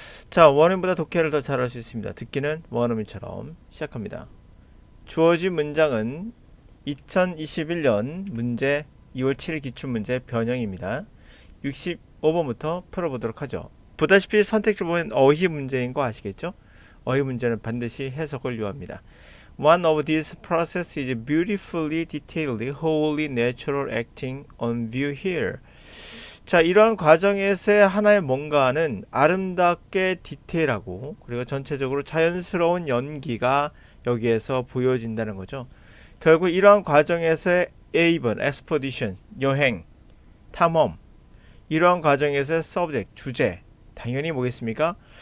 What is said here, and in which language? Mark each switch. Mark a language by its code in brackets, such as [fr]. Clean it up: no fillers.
[ko] 자, 원어민보다 독해를 더 잘할 수 있습니다. 듣기는 원어민처럼 시작합니다. 주어진 문장은 2021년 문제 2월 7일 기출 문제 변형입니다. 65번부터 풀어보도록 하죠. 보다시피 선택지 보면 어휘 문제인 거 아시겠죠? 어휘 문제는 반드시 해석을 요합니다. [en] One of these processes is beautifully detailed, wholly natural acting on view here. [ko] 자, 이러한 과정에서의 하나의 뭔가는 아름답게 디테일하고 그리고 전체적으로 자연스러운 연기가 여기에서 보여진다는 거죠. 결국 이러한 과정에서의 A번, expedition, 여행, 탐험, 이러한 과정에서의 subject, 주제, 당연히 뭐겠습니까?